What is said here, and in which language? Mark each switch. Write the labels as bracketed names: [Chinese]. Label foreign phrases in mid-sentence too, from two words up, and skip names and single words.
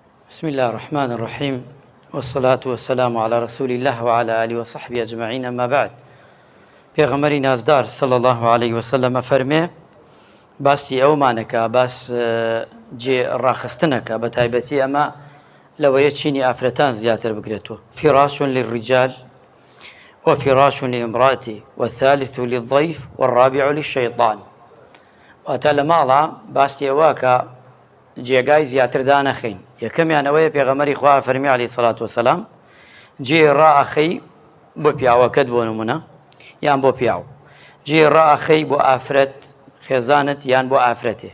[Arabic] بسم الله الرحمن الرحيم والصلاة والسلام على رسول الله وعلى آله وصحبه أجمعين. أما بعد، [Central Kurdish] پێغەمبەری نازدار [Arabic] صلى الله عليه وسلم [Central Kurdish] فەرمێ باسی ئەومانەکە باس جێ ڕاخستنەکە بە تایبەتی ئەمە لەوەیە چینی ئافرەتان زیاتر بگرێتەوە. [Arabic] فراش للرجال وفراش لامرأة والثالث للضيف والرابع للشيطان. [Central Kurdish] واتە لە ماڵە باسی ئەوەکە جێگای زیاتر دانەخەین. یەکەمیان ئەوەیە پێغەمبەری خوا فەرمی [Arabic] عەلەیهی سەڵات وسەلام [Central Kurdish] جێ ڕائەخەی بۆ پیاوەکەت بۆ نمونە یان بۆ پیاو، جێ ڕائەخەی بۆ ئافرەت خێزانت یان بۆ ئافرەتێ.